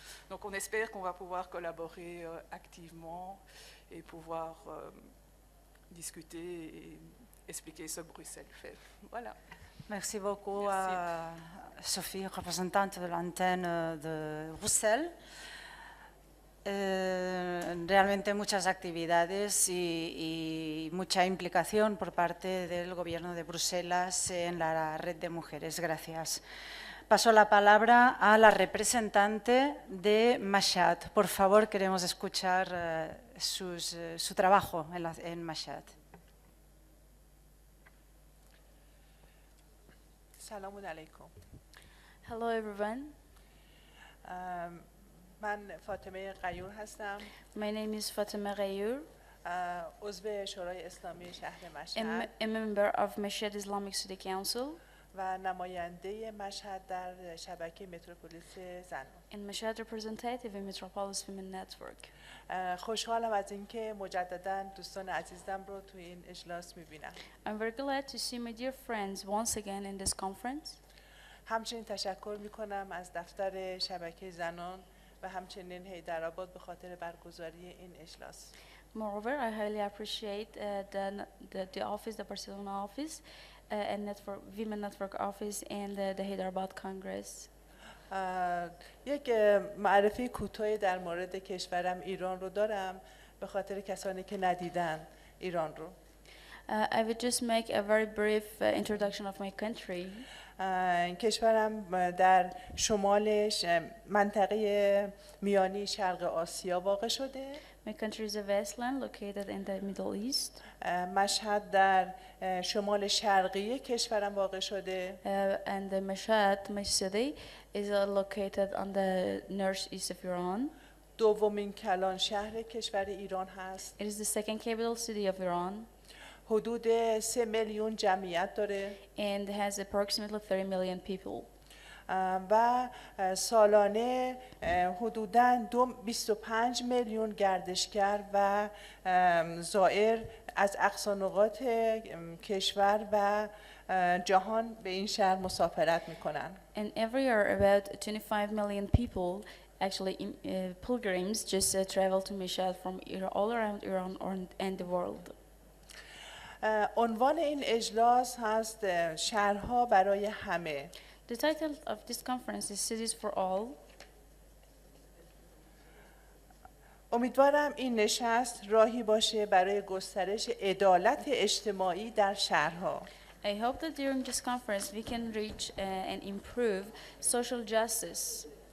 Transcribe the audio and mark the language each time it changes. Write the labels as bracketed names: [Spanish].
[French] Donc on espère qu'on va pouvoir collaborer activement et pouvoir discuter et expliquer ce que Bruxelles fait. Voilà. Merci beaucoup Merci. à Sophie, représentante de l'antenne de Bruxelles. [Spanish] realmente muchas actividades y mucha implicación por parte del Gobierno de Bruselas en la red de mujeres. Gracias. Paso la palabra a la representante de Mashhad. Por favor, queremos escuchar su trabajo en Mashhad. [Persian] سلام علیکم. [English] Hello everyone, [Persian] من فاطمه غیور هستم. [English] my name is Fatima Ghayour. [Persian] عضو شورای اسلامی شهر [English] I'm [Persian] مشهد [English] a member of Mashhad Islamic City Council [Persian] و نماینده مشهد در شبکه متروپولیس زنان. [English] and Mashhad representative in Metropolis Women Network. [Persian] خوشحالم از اینکه مجددا دوستان عزیزم رو توی این اجلاس می‌بینم. [English] I'm very glad to see my dear friends once again in this conference. [Persian] همچنین تشکر می‌کنم از دفتر شبکه زنان و همچنین حیدرآباد به خاطر برگزاری این اجلاس. [English] Moreover, I highly appreciate the office, the Barcelona office, and Women Network office and the Hyderabad Congress. [Persian] یک معرفی کوتاهی در مورد کشورم ایران رو دارم به خاطر کسانی که ندیدن ایران رو. [English] I would just make a very brief introduction of my country. [Persian] کشورم در شمالش منطقه میانی شرق آسیا واقع شده. [English] My country is a wasteland located in the Middle East. [Persian] مشهد در شمال شرقی کشورم واقع شده. [English] And the Mashhad, my city, is located on the northeast of Iran. [Persian] دومین کلان شهر کشور ایران هست. [English] It is the second capital city of Iran [Persian] حدود 3 میلیون جمعیت داره [English] and has approximately 30 million people. [Persian] و سالانه حدوداً 25 میلیون گردشگر و زائر از اقصا نقاط کشور و جهان به این شهر مسافرت میکنن. [English] And every year about 25 million people, actually pilgrims, just travel to Mashhad from all around Iran and the world. [Persian] عنوان این اجلاس هست شهرها برای همه. [English] The title of this conference is Cities for All. [Persian] امیدوارم این نشست راهی باشه برای گسترش عدالت اجتماعی در شهرها. [English] I hope that during this conference we can reach and improve social justice.